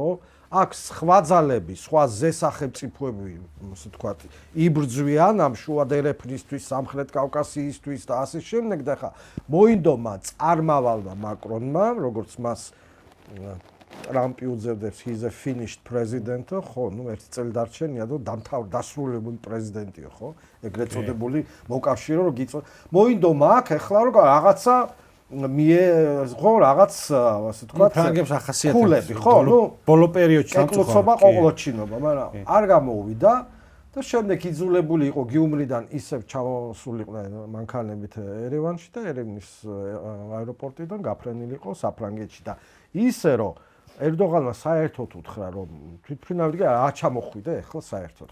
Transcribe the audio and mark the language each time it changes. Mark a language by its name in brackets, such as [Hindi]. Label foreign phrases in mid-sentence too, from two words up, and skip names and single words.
[Georgian] აქ სხვა ძალები, სხვა ზესახელმწიფოები, ასე ვთქვათ, იბრძვიან ამ შუა დერეფნისთვის, სამხრეთ კავკასიისთვის და ასე შემდეგ და ხა მოინდომა წარმავალმა მაკრონმა, როგორც მას ტრამპი უძებდებს, [English] he's a finished president, [Georgian] ხო, ნუ ერთი წელი დარჩენია და დასრულებული პრეზიდენტიო, ხო? ეგრეთ წოდებული მოკავშირე რო გიწო. მოინდომა აქ ახლა რომ რაღაცა ხო რაღაც ასე ვთქვათ ფრანგებს ახასიათებს ქულები ხო ნუ ბოლო პერიოდში სამწუხაროდ ყოყლოჩინობა, მაგრამ არ გამოვიდა და შემდეგ იძულებული იყო გიუმრიდან ისევ ჩამოსულიყვნენ მანქანებით ერევანში და ერევნის აეროპორტიდან გაფრენილიყო საფრანგეთში და ისე რომ ერდოღანმა საერთოდ უთხრა რომ თვითმფრინავი არ ჩამოხვიდე ახლა საერთოდ